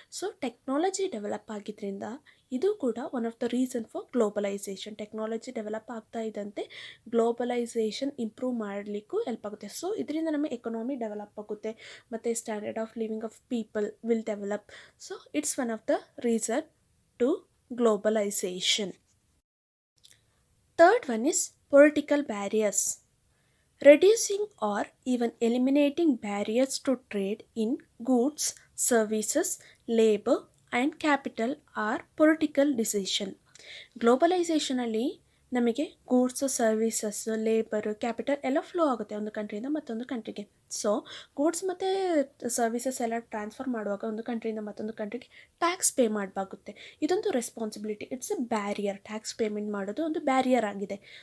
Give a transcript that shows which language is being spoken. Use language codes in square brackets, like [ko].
[kn] So technology develop ಆಗಿದ್ದರಿಂದ ಇದು ಕೂಡ [en] One of the reason for globalisation. [kn] Technology develop ಆಗ್ತಾ ಇದ್ದಂತೆ ಗ್ಲೋಬಲೈಸೇಷನ್ ಇಂಪ್ರೂವ್ ಮಾಡಲಿಕ್ಕೂ ಹೆಲ್ಪ್ ಆಗುತ್ತೆ. ಸೊ ಇದರಿಂದ ನಮ್ಮ ಎಕನಾಮಿ ಡೆವಲಪ್ ಆಗುತ್ತೆ ಮತ್ತು [en] Standard of living of people will develop. So it's one of the reason to globalisation. Third one is political barriers. Reducing or even eliminating barriers to trade in goods, services, labor and capital are political decision. [kn] ಗ್ಲೋಬಲೈಸೇಷನಲ್ಲಿ ನಮಗೆ goods, services, labour, capital ಎಲ್ಲ flow ಆಗುತ್ತೆ ಒಂದು ಕಂಟ್ರಿಯಿಂದ ಮತ್ತೊಂದು ಕಂಟ್ರಿಗೆ. So goods ಮತ್ತು services ಎಲ್ಲ transfer ಮಾಡುವಾಗ ಒಂದು ಕಂಟ್ರಿಯಿಂದ ಮತ್ತೊಂದು ಕಂಟ್ರಿಗೆ ಟ್ಯಾಕ್ಸ್ ಪೇ ಮಾಡಬೇಕಾಗುತ್ತೆ. ಇದೊಂದು responsibility, [en] It's a barrier. [kn] Tax payment ಮಾಡೋದು ಒಂದು ಬ್ಯಾರಿಯರ್ ಆಗಿದೆ.